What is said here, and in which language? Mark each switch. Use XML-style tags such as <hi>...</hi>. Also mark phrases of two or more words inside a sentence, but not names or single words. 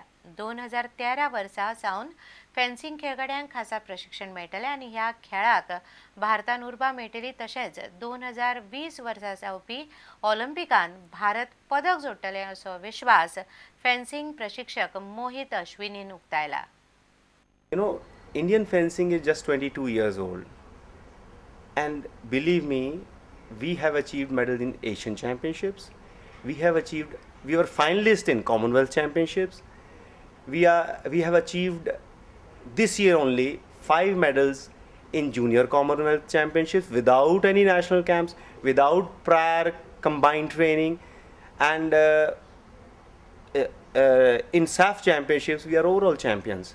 <kok>2013 वर्सा सावन फेन्सिंग खेळगड्यांक खासा प्रशिक्षण मेळटले आनी ह्या खेळाक भारतान उर्बा मेळटली। तशेंच 2020 वर्सा जावपी ऑलिंपिकान भारत पदक जोडटले असो विश्वास फेन्सिंग प्रशिक्षक मोहित अश्विनीन उक्तायला।</kok> <en>Indian fencing is just 22 years old, and believe me, we have achieved medals in Asian Championships. We were finalists in Commonwealth Championships. We have achieved this year only 5 medals in Junior Commonwealth Championships without any national camps, without prior combined training, and in SAF Championships we are overall champions.</en>